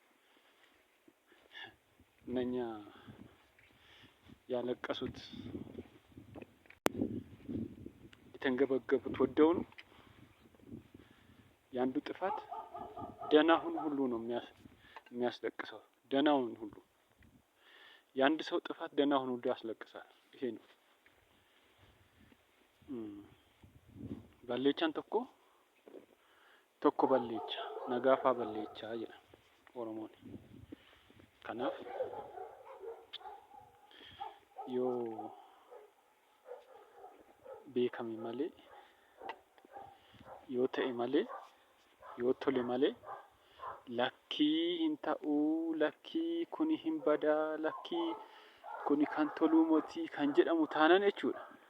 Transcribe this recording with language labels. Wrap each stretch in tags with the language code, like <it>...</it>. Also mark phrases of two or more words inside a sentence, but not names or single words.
<am>እነኛ ያለቀሱት የተንገበገቡት ወደው ነው። የአንዱ ጥፋት ደህናውን ሁሉ ነው የሚያስለቅሰው። ደህናውን ሁሉ የአንድ ሰው ጥፋት ደህናውን ሁሉ ያስለቅሳል። ይሄ ነው ባሌቻን</am> <om>tokko ballecha nagaafaa ballechaa jedha Oromoon. Kanaaf yoo beekame malee, yoo ta'e malee, yoo tole malee lakkii hin ta'uu, lakkii kuni hin badaa, lakkii kuni kan toluu mootii kan jedhamu taanaan jechuudha.</om>